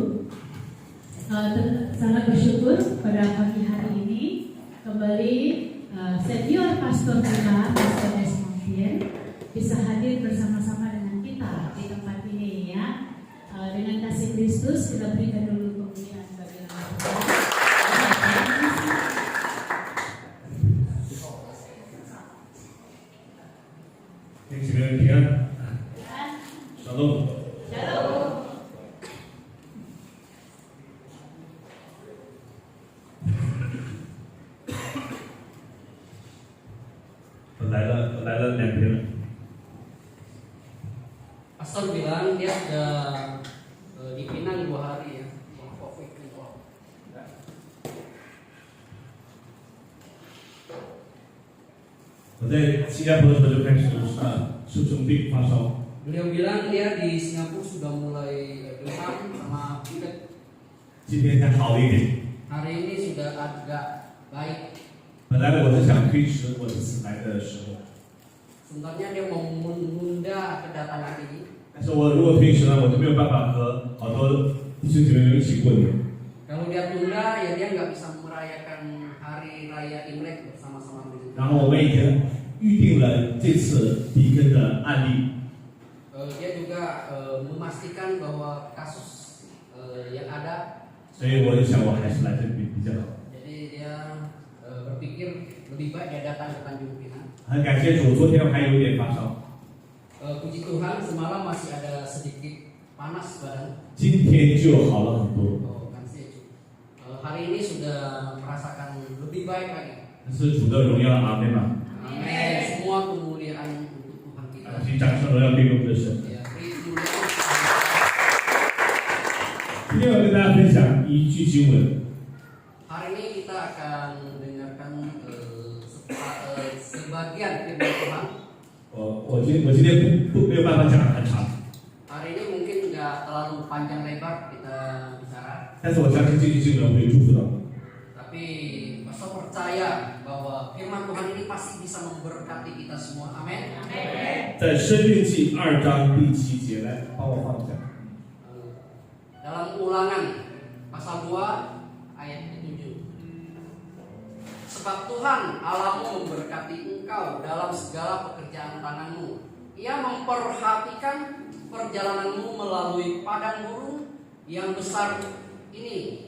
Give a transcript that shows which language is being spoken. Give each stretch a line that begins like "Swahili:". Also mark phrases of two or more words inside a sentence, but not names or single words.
Indonesian: Sangat bersyukur pada pagi hari ini kembali senior pastor kita, Pastor Desmond bisa hadir bersama-sama dengan kita di tempat ini ya. Dengan kasih Kristus kita berikan dulu kemuliaan bagi nama Tuhan.
Chinese: 弟兄们平安，Shalom。我来了2天了。
Indonesian: Pastor bilang dia sudah di Pinang 2 hari ya.
Chinese: 我在新加坡的时候就开始生病发烧。
Indonesian: Beliau bilang dia di Singapura sudah mulai demam sama pilek.
Chinese: 今天才好了一点。
Indonesian: Hari ini sudah agak baik.
Chinese: 本来我是想推迟我这次来的时候，
Indonesian: Sebenarnya dia mau menunda kedatangan ini.
Chinese: 但是我如果推迟了，我就没有办法和好多弟兄姐妹们一起过年。
Indonesian: Kalau dia tunda ya dia nggak bisa merayakan hari raya Imlek bersama-sama.
Chinese: 然后我们已经预定了这次离根的案例。
Indonesian: Dia juga memastikan bahwa kasus yang ada.
Chinese: 所以我就想，我还是来这里比较好。
Indonesian: Jadi dia berpikir lebih baik dia datang ke Tanjung Pinang.
Chinese: 很感谢主，昨天我还有点发烧，
Indonesian: Puji Tuhan semalam masih ada sedikit panas badan.
Chinese: 今天就好了很多。
Indonesian: Oh, kasih. Hari ini sudah merasakan lebih baik lagi.
Chinese: 这是主的荣耀，阿门嘛。
Indonesian: Amin. Semua kemuliaan untuk Tuhan kita.
Chinese: 请掌声荣耀归给我们的神。
Indonesian: Ya, beri kemuliaan.
Chinese: 今天我跟大家分享一句经文。
Indonesian: Hari ini kita akan dengarkan sebagian firman Tuhan.
Chinese: 我今天没有办法讲得很长，
Indonesian: Hari ini mungkin nggak terlalu panjang lebar kita bicara,
Chinese: 但是我相信这句经文会祝福到你。
Indonesian: tapi pastor percaya bahwa firman Tuhan ini pasti bisa memberkati kita semua. Amin.
Chinese: 在申命记2章第7节，来帮我放一下。
Indonesian: Dalam Ulangan pasal 2 ayat 7. Sebab Tuhan Allahmu memberkati engkau dalam segala pekerjaan tanganmu. Ia memperhatikan perjalananmu melalui padang gurun yang besar ini.